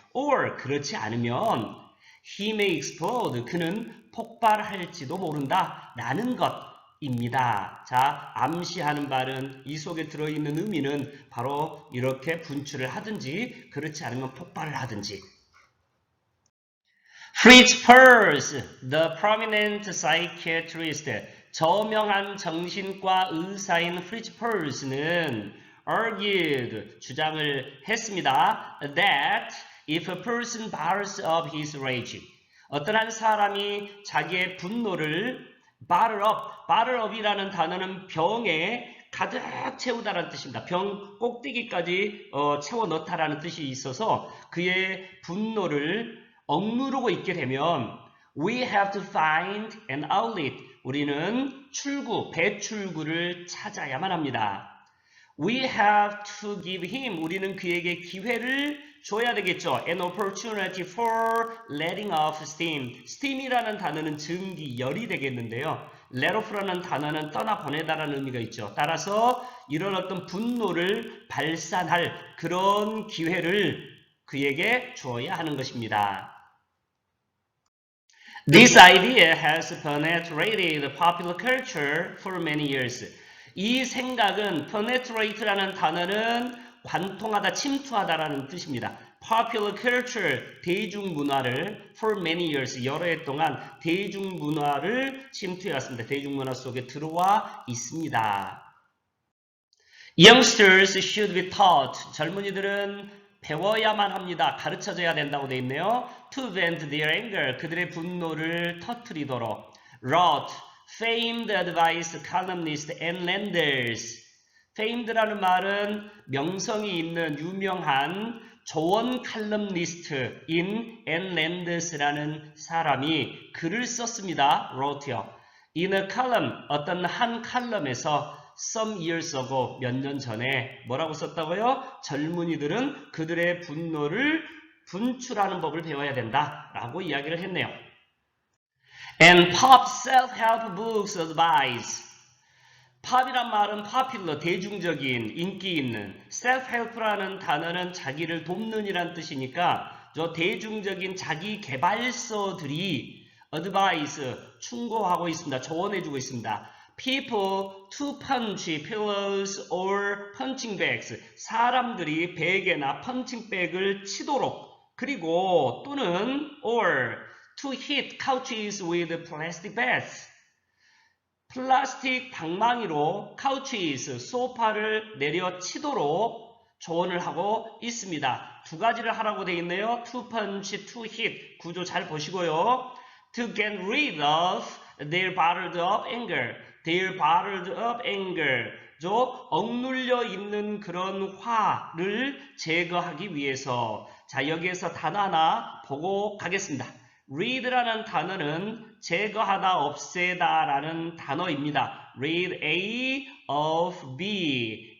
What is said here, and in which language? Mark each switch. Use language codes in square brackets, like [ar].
[ko] or 그렇지 않으면 [en] he may explode, [ko] 그는 폭발할지도 모른다 라는 것 입니다. 자, 암시하는 말은 이 속에 들어있는 의미는 바로 이렇게 분출을 하든지 그렇지 않으면 폭발을 하든지. Fritz Perls, [en] the prominent psychiatrist, [ko] 저명한 정신과 의사인 Fritz Perls는 argued, 주장을 했습니다. [en] That if a person bars up his rage, [ko] 어떤 한 사람이 자기의 분노를 bottle up이라는 단어는 병에 가득 채우다라는 뜻입니다. 병 꼭대기까지 채워 넣다라는 뜻이 있어서 그의 분노를 억누르고 있게 되면 [en] we have to find an outlet, [ko] 우리는 출구, 배출구를 찾아야만 합니다. [en] We have to give him, [ko] 우리는 그에게 기회를 줘야 되겠죠. [en] An opportunity for letting off steam. [ko] steam이라는 단어는 증기, 열이 되겠는데요. let off라는 단어는 떠나보내다라는 의미가 있죠. 따라서 이런 어떤 분노를 발산할 그런 기회를 그에게 주어야 하는 것입니다. [en] This idea has penetrated popular culture for many years. [ko] 이 생각은 penetrate라는 단어는 관통하다, 침투하다라는 뜻입니다. Popular culture, 대중문화를 [en] for many years, [ko] 여러 해 동안 대중문화를 침투해왔습니다. 대중문화 속에 들어와 있습니다. [en] Youngsters should be taught. [ko] 젊은이들은 배워야만 합니다. 가르쳐져야 된다고 되어 있네요. [en] To vent their anger. [ko] 그들의 분노를 터뜨리도록. [en] Wrote famed advice columnist and lenders. [ko] famed라는 말은 명성이 있는 유명한 조언 칼럼니스트인 and lenders라는 사람이 글을 썼습니다. wrote요. [en] In a column, [ko] 어떤 한 칼럼에서 [en] some years ago, [ko] 몇 년 전에 뭐라고 썼다고요? 젊은이들은 그들의 분노를 분출하는 법을 배워야 된다라고 이야기를 했네요. [en] And pop self-help books advise. [ko] 팝이란 말은 popular, 대중적인, 인기 있는. self-help라는 단어는 자기를 돕는 이란 뜻이니까 저 대중적인 자기 개발서들이 advice, 충고하고 있습니다. 조언해주고 있습니다. [en] People to punch pillows or punching bags. [ko] 사람들이 베개나 펀칭백을 치도록 그리고 또는 [en] or to hit couches with plastic bats. [ko] 플라스틱 방망이로 couches, 소파를 내려치도록 조언을 하고 있습니다. 두 가지를 하라고 되어 있네요. [en] To punch, to hit. [ko] 구조 잘 보시고요. [en] To get rid of their bottled up anger. Their bottled up anger. [ko] 억눌려 있는 그런 화를 제거하기 위해서. 자, 여기에서 단어 하나 보고 가겠습니다. read라는 단어는 제거하다, 없애다 라는 단어입니다. [en] rid A of B.